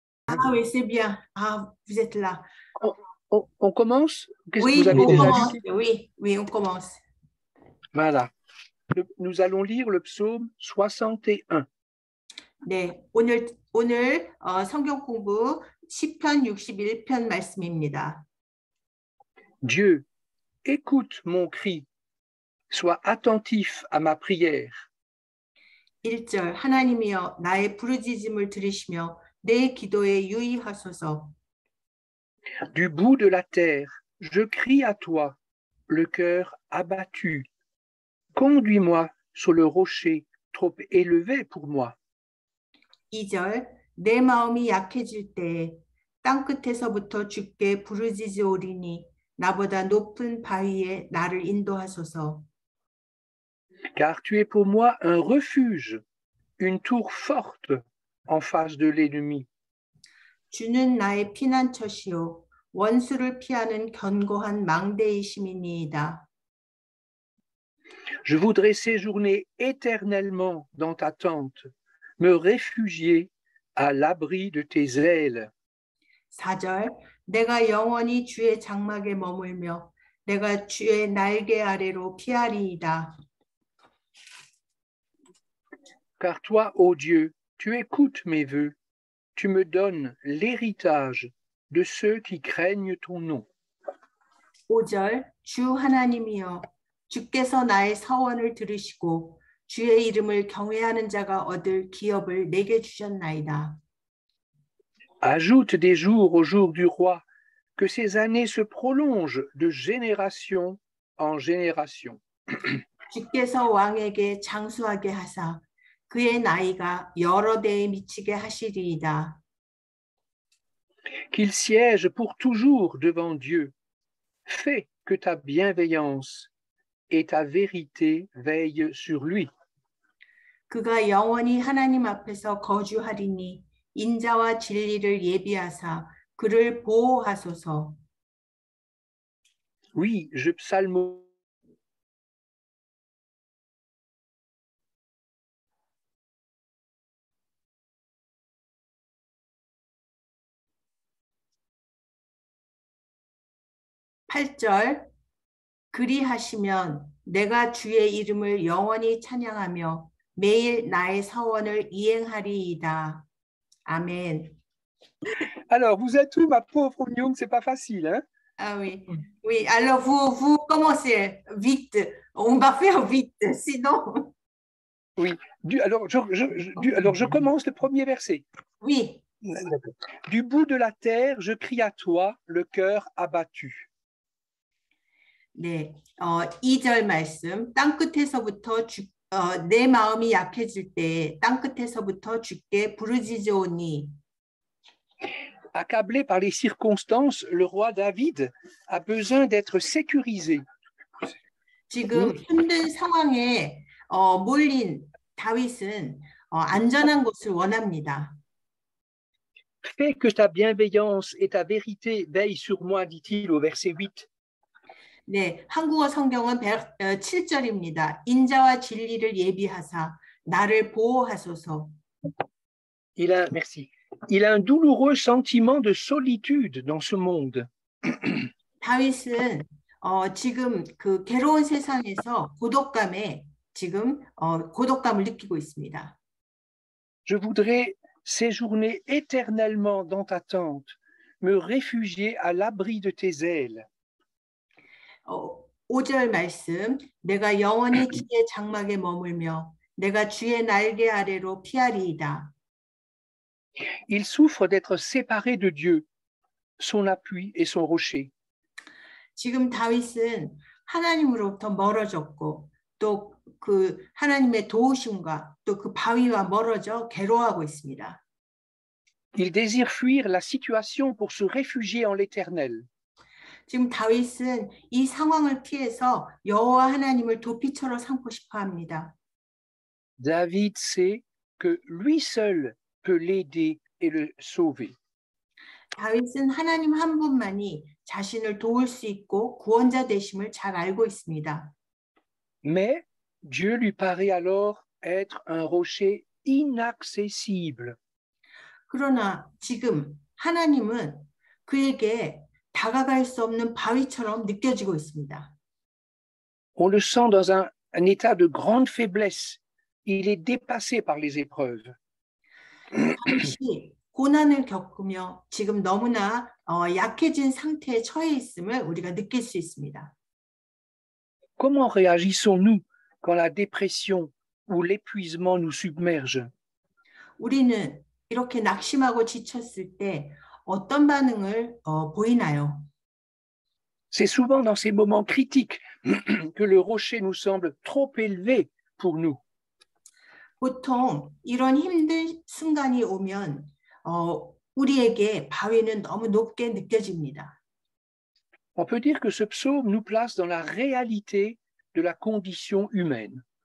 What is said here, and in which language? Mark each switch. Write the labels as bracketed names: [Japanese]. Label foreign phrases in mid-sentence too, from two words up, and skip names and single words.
[French] Ah oui, c'est bien. Ah, vous êtes là. On commence? Qu'est-ce que Oui, vous avez on déjà commence. lu? Oui, oui, on commence. Voilà. Nous allons lire le psaume 61. [Korean] 네, 오늘 성경 공부 시편 61편 말씀입니다. [French] Dieu, écoute mon cri, sois attentif à ma prière. [Korean] 1절 하나님이여 나의 부르짖음을 들으시며 내 기도에 유의하소서. [French] Du bout de la terre, je crie à toi, le cœur abattu. Conduis-moi sur le rocher trop élevé pour moi. [Korean] 2절 내 마음이 약해질 때에 땅끝에서부터 주께 부르짖으오리니 나보다 높은 바위에 나를 인도하소서. [French] Car tu es pour moi un refuge, une tour forte en face de l'ennemi. [Korean] 주는 나의 피난처시요 원수를 피하는 견고한 망대이심이니이다. [French] Je voudrais séjourner éternellement dans ta tente, me réfugier à l'abri de tes ailes. [Korean] 4절 내가 영원히 주의 장막에 머물며 내가 주의 날개 아래로 피하리이다. [French] Car toi, ô Dieu, tu écoutes mes vœux, tu me donnes l'héritage de ceux qui craignent ton nom. [Korean] 5절 주 하나님이여 주께서 나의 서원을 들으시고 주의 이름을 경외하는 자가 얻을 기업을 내게 주셨나이다. [French] Ajoute des jours au jour du roi, que ces années se prolongent de génération en génération. [Korean] 주께서 왕에게 장수하게 하사 그의 나이가 여러 대에 미치게 하시리이다. [French] Qu'il siège pour toujours devant Dieu. Fais que ta bienveillance et ta vérité veillent sur lui. [Korean] 그가 영원히 하나님 앞에서 거주하리니 인자와 진리를 예비하사 그를 보호하소서. [French] Oui, je psalmodie. [Korean] 8절 그리하시면 내가 주의 이름을 영원히 찬양하며 매일 나의 서원을 이행하리이다. 아멘. [French] Alors, vous êtes où, ma pauvre Myung? C'est pas facile, hein? Ah oui, oui. Alors vous commencez vite. On va faire vite, sinon. Oui. Alors, je commence le premier verset. Oui. Du bout de la terre, je crie à toi, le cœur abattu. [Korean] 네, 2절 말씀. 땅끝에서부터 내 마음이 약해질 때 땅끝에서부터 주께 부르짖으오니. [French] Accablé par les circonstances, le roi David a besoin d'être sécurisé. [Korean] 지금 힘든 상황에 몰린 다윗은 안전한 곳을 원합니다. [French] Fais que ta bienveillance et ta vérité veillent sur moi, dit-il au verset 8. [Korean] 네, 한국어 성경은 7절입니다. 인자와 진리를 예비하사 나를 보호하소서. [French] Merci. Il a un douloureux sentiment de solitude dans ce monde. [Korean] 다윗은 지금 그 괴로운 세상에서 고독감을 느끼고 있습니다. [French] Je voudrais séjourner éternellement dans ta tente, me réfugier à l'abri de tes ailes. [Korean] 5절 말씀, 내가 영원히 주의 장막에 머물며 내가 주의 날개 아래로 피하리이다. [French] Il souffre d'être séparé de Dieu, son appui et son rocher. [Korean] 지금 다윗은 하나님으로부터 멀어졌고 또 그 하나님의 도우심과 또 그 바위와 멀어져 괴로워하고 있습니다. [French] Il désire fuir la situation pour se réfugier en l'Éternel. [Korean] 지금 다윗은 이 상황을 피해서 여호와 하나님을 도피처로 삼고 싶어 합니다. [French] David sait que lui seul peut l'aider et le sauver. [Korean] 다윗은 하나님 한 분만이 자신을 도울 수 있고 구원자 되심을 잘 알고 있습니다. [French] Mais Dieu lui paraît alors être un rocher inaccessible. [Korean] 그러나 지금 하나님은 그에게 다가갈 수 없는 바위처럼 느껴지고 있습니다. [French] On le sent dans un état de grande faiblesse. Il est dépassé par les épreuves. [Korean] 다윗이 고난을 겪으며 지금 너무나 약해진 상태에 처해 있음을 우리가 느낄 수 있습니다. [French] Comment réagissons-nous quand la dépression ou l'épuisement nous submerge? [Korean] 우리는 이렇게 낙심하고 지쳤을 때 어떤 반응을 보이나요? [French] C'est souvent dans ces moments critiques que le rocher nous semble trop élevé pour nous. [Korean] 보통 이런 힘든 순간이 오면 우리에게 바위는 너무 높게 느껴집니다. [French] On peut dire que ce psaume nous place dans la réalité de la condition humaine.